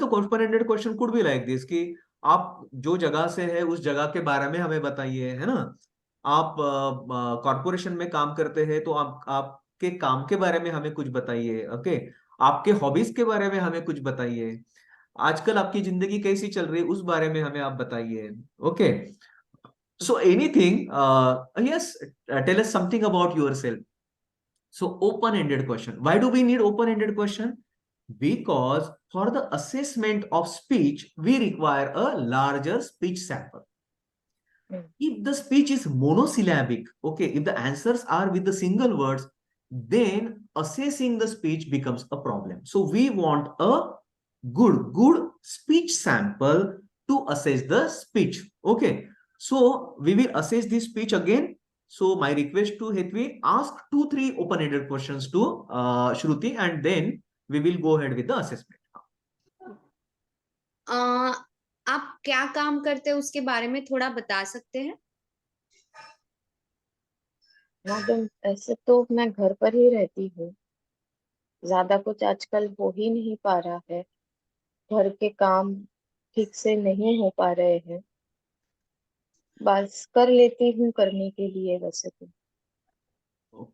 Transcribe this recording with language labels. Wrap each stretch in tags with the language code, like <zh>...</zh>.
<en>So open-ended question could be like this</en> <hi>कि आप जो जगह से है उस जगह के बारे में हमें बताइए, है ना? आप कॉर्पोरेशन में काम करते हैं तो आपके काम के बारे में हमें कुछ बताइए. ओके. आपके हॉबीज के बारे में हमें कुछ बताइए. आजकल आपकी जिंदगी कैसी चल रही है उस बारे में हमें आप बताइए. Okay.</hi> <en>So anything, yes, tell us something about yourself. So open-ended question. Why do we need open-ended question? Because for the assessment of speech, we require a larger speech sample. If the speech is monosyllabic, okay, if the answers are with the single words, then assessing the speech becomes a problem. So we want a good speech sample to assess the speech. Okay, so we will assess this speech again. So my request to Hetvi, ask 2-3 open-ended questions to Shruti, and then we will go ahead with the assessment.</en> <hi>आप क्या काम करते हैं उसके बारे में थोड़ा बता सकते हैं? मैडम, ऐसे तो मैं घर पर ही रहती हूँ, ज्यादा कुछ आजकल हो ही नहीं पा रहा है, घर के काम ठीक से नहीं हो पा रहे हैं, बस कर लेती हूँ करने के लिए वैसे तो।</hi>